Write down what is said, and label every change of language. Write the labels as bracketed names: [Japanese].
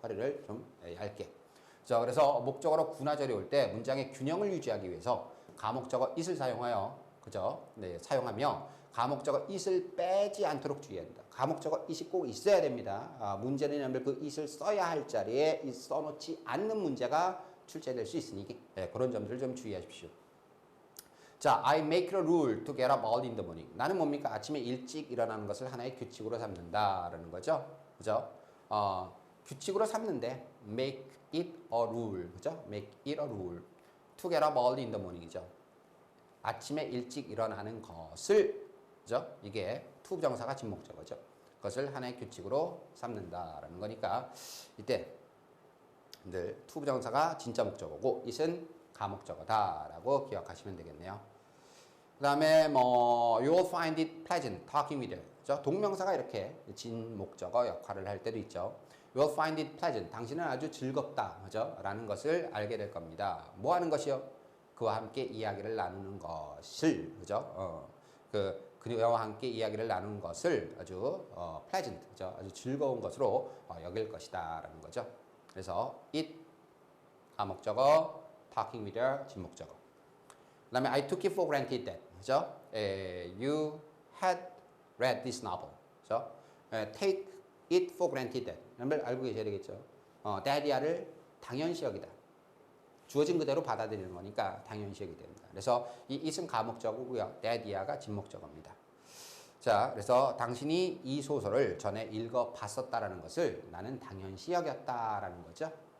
[Korean] 허리를 좀 얇게. 자, 그래서 목적어로 구나절이 올 때 문장의 균형을 유지하기 위해서 가목적어 it을 사용하여 그죠? 네, 사용하며 가목적어 it을 빼지 않도록 주의한다. 가목적어 it이 꼭 있어야 됩니다. 문제는 그 it을 써야 할 자리에 it 써놓지 않는 문제가 출제될 수 있으니 그런 점들을 좀 주의하십시오. [English] 자, I make it a rule to get up early in the morning. [Korean] 나는 뭡니까? 아침에 일찍 일어나는 것을 하나의 규칙으로 삼는다라는 거죠. 그죠? 규칙으로 삼는데 [English] make it a rule. [Korean] 그죠? [English] make it a rule to get up early in the morning이죠. [Korean] 아침에 일찍 일어나는 것을 그죠? 이게 to 부정사가 진목적어죠. 그것을 하나의 규칙으로 삼는다라는 거니까 이때 늘 to 부정사가 진짜 목적어고 it은 가목적어다라고 기억하시면 되겠네요. [English] 그 다음에 you will find it pleasant talking with you. [Korean] 그죠? 동명사가 이렇게 진목적어 역할을 할 때도 있죠. [English] You will find it pleasant. [Korean] 당신은 아주 즐겁다. 그죠? 라는 것을 알게 될 겁니다. 뭐 하는 것이요? 그와 함께 이야기를 나누는 것을, 그죠? 그와 함께 이야기를 나누는 것을 아주 pleasant, 그죠? 아주 즐거운 것으로 여길 것이다. 라는 거죠. 그래서 it, 가목적어, [English] talking with your [Korean] 진목적어. [English] 그 다음에 I took it for granted that. [Korean] 그죠? [English] You had read this novel. 그죠? Take it for granted that. [Korean] 여러분들 알고 계셔야 되겠죠? that이야를 당연시 여기다. 주어진 그대로 받아들이는 거니까 당연시 여기게 됩니다. 그래서 이 it은 가목적어고요. that이야가 진목적어입니다. 자, 그래서 당신이 이 소설을 전에 읽어봤었다라는 것을 나는 당연시 여겼다라는 거죠.